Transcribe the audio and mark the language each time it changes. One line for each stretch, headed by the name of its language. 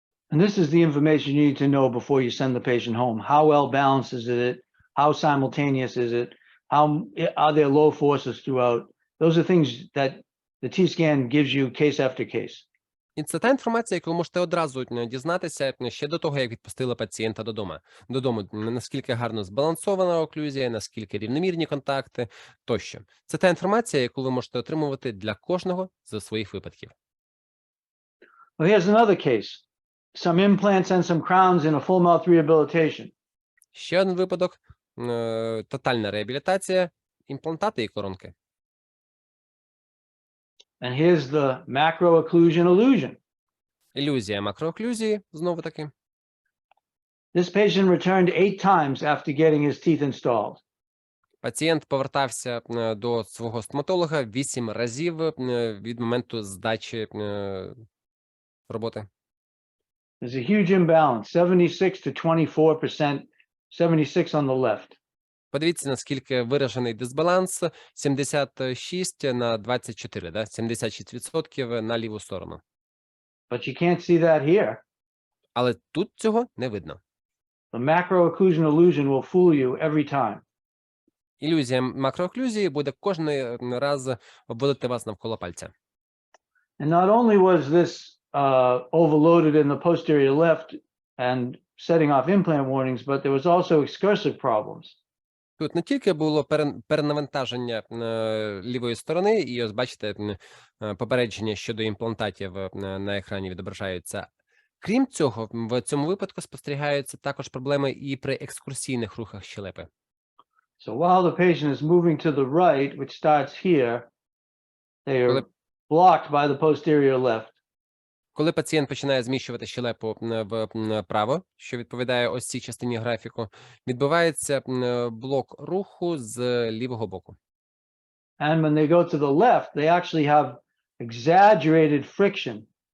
English: And this is the information you need to know before you send the patient home. How well balanced is it? How simultaneous is it? How are there low forces throughout? Those are things that the T-scan gives you case after case.
Ukrainian: І це та інформація, яку ви можете одразу дізнатися ще до того, як відпустили пацієнта додому, наскільки гарно збалансована оклюзія, наскільки рівномірні контакти тощо. Це та інформація, яку ви можете отримувати для кожного з своїх випадків.
English: Well, here's another case. Some implants and some crowns in a full mouth rehabilitation.
Ukrainian: Ще один випадок – тотальна реабілітація, імплантати і коронки.
English: And here's the macro-occlusion illusion.
Ukrainian: Ілюзія макрооклюзії, знову таки.
English: This patient returned 8 times after getting his teeth installed.
Ukrainian: Пацієнт повертався до свого стоматолога 8 разів від моменту здачі роботи.
English: There's a huge imbalance, 76 to 24%, 76 on the left.
Ukrainian: Подивіться, наскільки виражений дисбаланс, 76 на 24, да? 76% на ліву сторону.
English: But you can't see that here.
Ukrainian: Але тут цього не видно.
English: The macro-occlusion illusion will fool you every time.
Ukrainian: Ілюзія макрооклюзії буде кожен раз обводити вас навколо пальця.
English: And not only was this overloaded in the posterior left and setting off implant warnings, but there was also excursive problems.
Ukrainian: Тут не тільки було перенавантаження лівої сторони, і ось бачите, попередження щодо імплантатів на екрані відображаються. Крім цього, в цьому випадку спостерігаються також проблеми і при екскурсійних рухах щелепи.
English: So while the patient is moving to the right, which starts here, they are blocked by the posterior left.
Ukrainian: Коли пацієнт починає зміщувати щелепу вправо, що відповідає ось цій частині графіку, відбувається блок руху з лівого боку.
English: And when they go to the left, they actually have exaggerated friction.